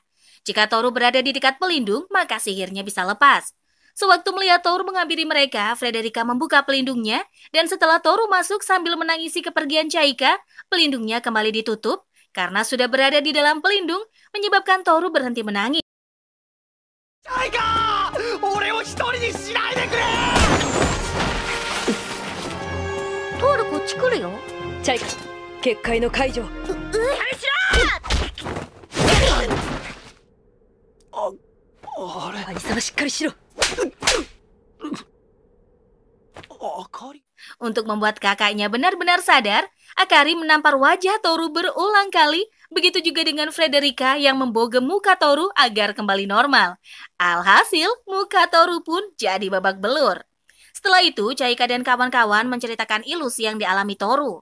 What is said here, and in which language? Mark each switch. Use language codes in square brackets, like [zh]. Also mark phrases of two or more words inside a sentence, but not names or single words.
[id] Jika Toru berada di dekat pelindung, maka sihirnya bisa lepas. Sewaktu melihat Toru menghampiri mereka, Frederica membuka pelindungnya, dan setelah Toru masuk sambil menangisi kepergian Chaika, pelindungnya kembali ditutup, karena sudah berada di dalam pelindung, menyebabkan Toru berhenti menangis. Chaika! [ja] 俺を一人にしないでくれ！トールこっち来るよ。チャイカ結界の解除。あれ兄様しっかりしろ。 Akari. [id] Untuk membuat kakaknya benar-benar sadar, Akari menampar wajah Toru berulang kali, begitu juga dengan Frederica yang membogem muka Toru agar kembali normal. Alhasil, muka Toru pun jadi babak belur. Setelah itu, Chaika dan kawan-kawan menceritakan ilusi yang dialami Toru.